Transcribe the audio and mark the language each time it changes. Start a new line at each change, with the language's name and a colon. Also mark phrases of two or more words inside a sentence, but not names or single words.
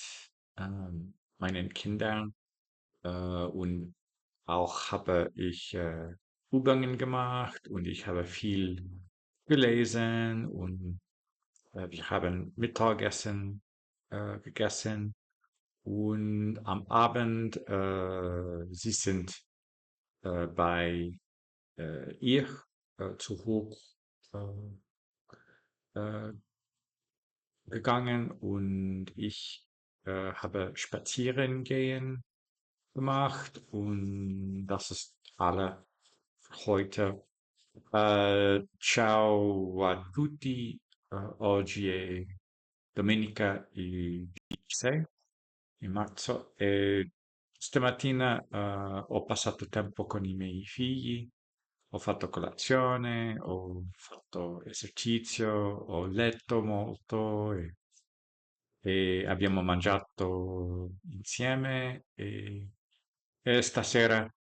German: meinen Kindern und auch habe ich Übungen gemacht und ich habe viel gelesen und wir haben Mittagessen gegessen und am Abend sie sind bei ihr zu hoch äh, gegangen und ich habe spazieren gehen gemacht und das ist alle für heute.
Italian: Ciao a tutti, oggi è domenica il 26 di marzo e stamattina ho passato tempo con i miei figli, ho fatto colazione, ho fatto esercizio, ho letto molto e abbiamo mangiato insieme e stasera